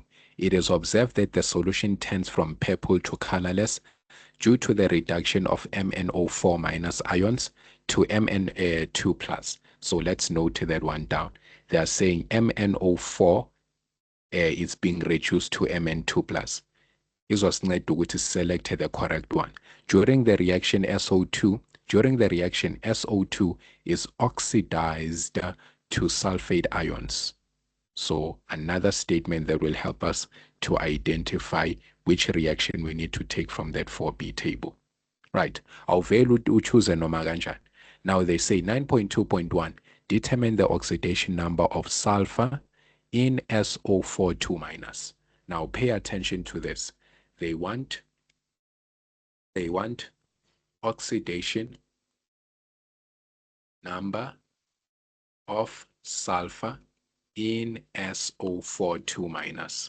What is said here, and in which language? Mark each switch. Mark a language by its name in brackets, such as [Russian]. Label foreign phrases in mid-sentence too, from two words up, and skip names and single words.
[English] It is observed that the solution turns from purple to colorless due to the reduction of MnO4 minus ions to Mn2 plus. So let's note that one down. They are saying MnO4 is being reduced to Mn2 plus. [Zulu] Izosinceda ukuthi [English] select the correct one. During the reaction SO2 is oxidized to sulfate ions. So another statement that will help us to identify which reaction we need to take from that 4B table. Right. [Zulu] Awuvele uchoose noma kanjani. [English] Now they say 9.2.1, determine the oxidation number of sulfur in SO42 minus. Now pay attention to this. They want oxidation number of sulfur in SO42 minus.